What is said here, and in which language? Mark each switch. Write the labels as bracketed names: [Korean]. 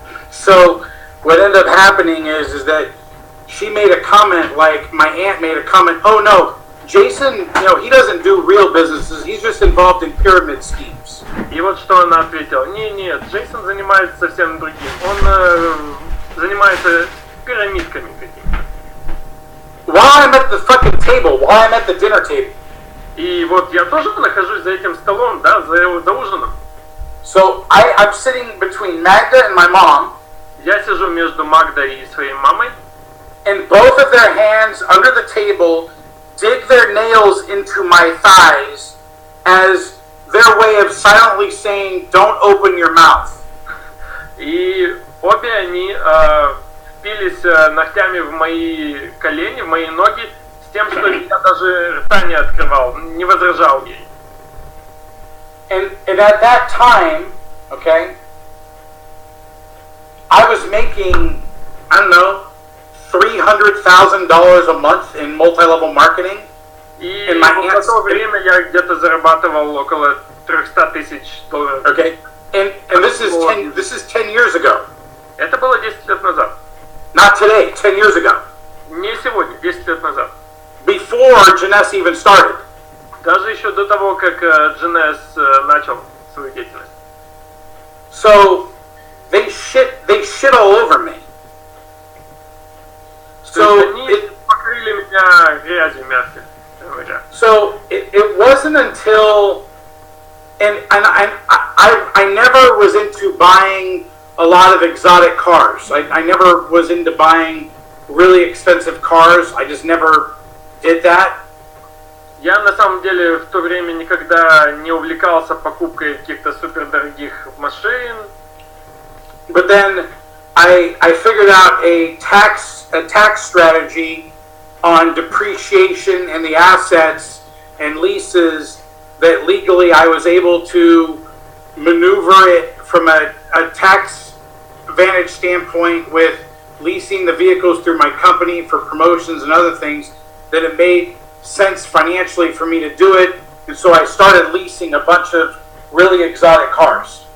[English] So what ended up happening is that she made a comment, like my aunt made a comment, oh no, Jason, he doesn't do real businesses, he's just involved in pyramid schemes. [Russian] И вот что она ответила. Нет, Джейсон занимается совсем другим. Он занимается пирамидками какими-то. [English] While I'm at the fucking table, while I'm at the dinner table. [Russian] И вот я тоже нахожусь за этим столом, да, за ужином. [English] So I'm sitting between Magda and my mom. [Russian] Я сижу между Магдой и своей мамой. [English] And both of their hands under the table dig their nails into my thighs as their way of silently saying, don't open your mouth. [Russian] И обе они впились ногтями в мои колени, в мои ноги, с тем, что я даже рта не открывал, не возражал ей. [English] And at that time, okay, I was making, I don't know, $300,000 a month in multi-level marketing. [Russian] И в то время я где-то зарабатывал около 300 тысяч долларов. [English] Okay, and this is 10 years ago. [Russian] Это было 10 лет назад. [English] Not today, 10 years ago. [Russian] Не сегодня, 10 лет назад. [English] Before Jeunesse even started. [Russian] Даже еще до того, как Дженес начал свою деятельность. [English] So they shit all over me. So [Russian] они покрыли меня грязью, мягко говоря. [English] So it wasn't until and I never was into buying a lot of exotic cars. I never was into buying really expensive cars. I just never did that. [Russian] Я на самом деле в то время никогда не увлекался покупкой каких-то супердорогих машин. [English] But then I figured out a tax strategy on depreciation and the assets and leases that legally I was able to maneuver it from a tax vantage standpoint with leasing the vehicles through my company for promotions and other things, that it made sense financially for me to do it, and so I started leasing a bunch of really exotic cars.